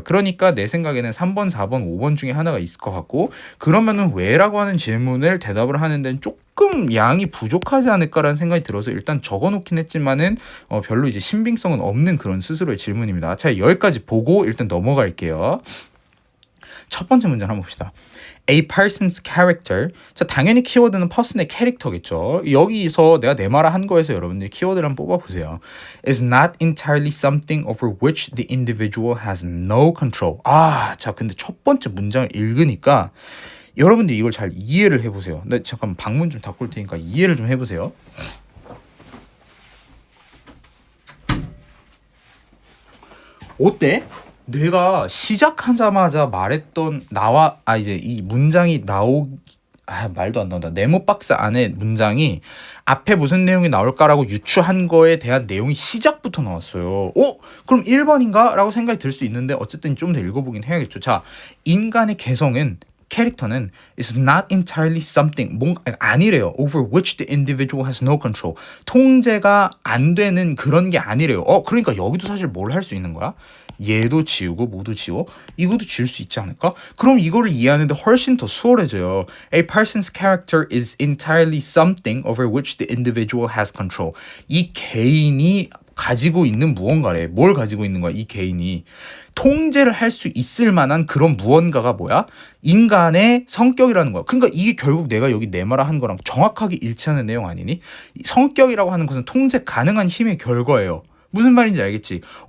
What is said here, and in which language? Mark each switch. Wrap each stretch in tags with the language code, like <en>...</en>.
<ko>그러니까 내 생각에는 3번, 4번, 5번 중에 하나가 있을 것 같고, 그러면은 왜라고 하는 질문을 대답을 하는 데는 조금 양이 부족하지 않을까라는 생각이 들어서 일단 적어놓긴 했지만은 별로 이제 신빙성은 없는 그런 스스로의 질문입니다. 자, 여기까지 보고 일단 넘어갈게요. 첫 번째 문제 한번 봅시다.</ko> <en>A person's character.</en> <ko>자, 당연히 키워드는 person의 캐릭터겠죠. 여기서 내가 내 말을 한 거에서 여러분들이 키워드를 한번 뽑아보세요.</ko> <en>is not entirely something over which the individual has no control.</en> <ko>자, 근데 첫 번째 문장을 읽으니까 여러분들 이걸 잘 이해를 해보세요. 나 잠깐 방문 좀 닫고 올 테니까 이해를 좀 해보세요. 어때? 내가 시작하자마자 말했던 이제 이 문장이 말도 안 나온다. 네모 박스 안에 문장이 앞에 무슨 내용이 나올까라고 유추한 거에 대한 내용이 시작부터 나왔어요. 그럼 1번인가? 라고 생각이 들 수 있는데 어쨌든 좀 더 읽어보긴 해야겠죠. 자, 인간의 개성은 캐릭터는</ko> <en>is not entirely something</en> <ko>뭔가 아니래요.</ko> <en>over which the individual has no control.</en> <ko>통제가 안 되는 그런 게 아니래요. 그러니까 여기도 사실 뭘 할 수 있는 거야? 얘도 지우고 모두 지워? 이것도 지울 수 있지 않을까? 그럼 이거를 이해하는데 훨씬 더 수월해져요.</ko> <en>A person's character is entirely something over which the individual has control.</en> <ko>이 개인이 가지고 있는 무언가래. 뭘 가지고 있는 거야? 이 개인이 통제를 할 수 있을 만한 그런 무언가가 뭐야? 인간의 성격이라는 거야. 그러니까 이게 결국 내가 여기 내 말 한 거랑 정확하게 일치하는 내용 아니니? 성격이라고 하는 것은 통제 가능한 힘의 결과예요. 무슨 말인지 알겠지?</ko>